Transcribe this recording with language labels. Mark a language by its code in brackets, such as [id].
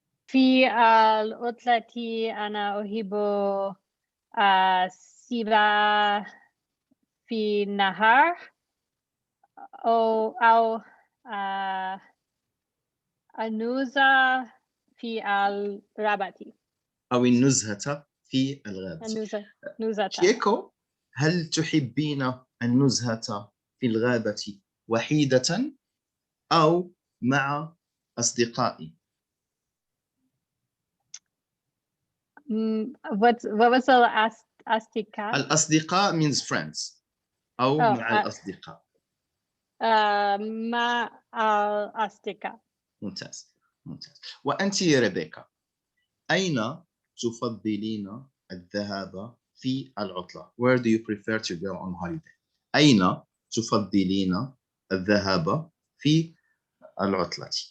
[ar] في العطلة أنا أحب السباحة في النهر أو النزهة في الغابة. أو النزهة في الغابة. نزهة. تشيكو هل تحبين النزهة في الغابة وحيدة أو مع أصدقائي؟ [en] What was the last astica? [ar] الأصدقاء [en] means friends [ar] أو مع الأصدقاء. مع الأصدقاء. ممتاز ممتاز. وأنت يا ريبيكا أين تفضلين الذهاب في العطلة؟ [en] Where do you prefer to go on holiday? [ar] أين تفضلين الذهاب في العطلة؟